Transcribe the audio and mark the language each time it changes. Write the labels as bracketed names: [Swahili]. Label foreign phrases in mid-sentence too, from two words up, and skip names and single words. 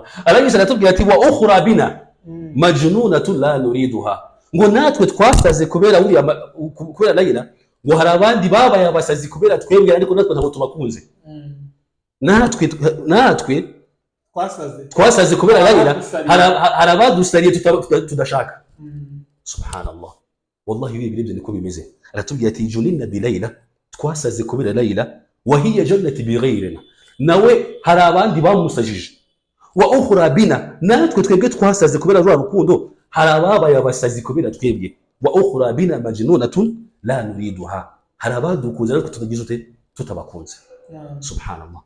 [Kinyarwanda] arangije aratubwira ati [Arabic] وأخرى بنا مجنونة لا نريدها, [Kinyarwanda] ngo natwe twasaze kubera Layla, ngo hari abandi babaye abasazi kubera twebwe, ariko natwe ntabwo tubakunze. natwe twasaze kubera Layla, hari abadusariye tudashaka. subhanallah. wallahi ibi birebye niko bimeze. aratubwira ati [Arabic] جننا بليلى, [Kinyarwanda] twasaze kubera Layla, [Arabic] وهي جنت بغيرنا, [Kinyarwanda] nawe hari abandi bamusajije. [Arabic] وأخرى بنا, [Kinyarwanda] natwe twebwe twasaze kubera rwa rukundo, hari ababaye abasazi kubera twebwe. [Arabic] وأخرى بنا مجنونة لا نريدها, [Kinyarwanda] hari abadukunze ariko tutagize tutabakunze. subhanallah.